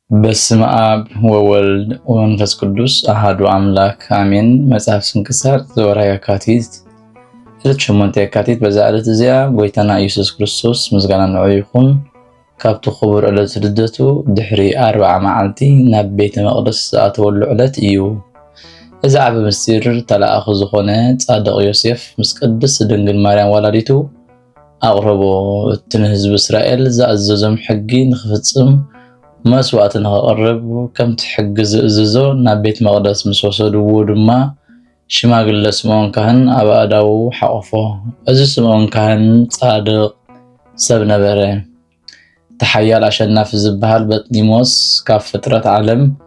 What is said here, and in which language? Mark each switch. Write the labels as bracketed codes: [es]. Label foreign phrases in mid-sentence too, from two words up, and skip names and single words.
[gez] በስመ አብ ወወልድ ወመንፈስ ቅዱስ አሐዱ አምላክ አሜን። መጽሐፍ ስንክሳር ዘወርኃ የካቲት ዕለት 8 የካቲት [ti] በዛ ዕለት እዚያ ጎይታና ኢየሱስ ክርስቶስ ምስጋና ንዑ ይኹን። ካብቲ ክቡር ዕለት ልደቱ ድሕሪ 40 መዓልቲ ናብ ቤተ መቕደስ ዝኣተወሉ ዕለት እዩ። እዚ ዓቢ ምስጢር ተላኣኺ ዝኾነ ጻድቕ ዮሴፍ ምስ ቅድስት ድንግል ማርያም ወላዲቱ ኣቕረቦ። እቲ ንህዝቢ እስራኤል ዝኣዘዞም ሕጊ ንኽፍጽም መስዋዕት ንኸቕርብ ከምቲ ሕጊ ዝእዝዞ ናብ ቤት መቕደስ ምስ ወሰድዎ ድማ ሽማግለ ስምዖን ካህን ኣብ ኣእዳዉ ሓቖፎ። እዚ ስምዖን ካህን ጻድቕ ሰብ ነበረ። እቲ ሓያል ኣሸናፊ ዝበሃል በጥሊሞስ ካብ ፍጥረት ዓለም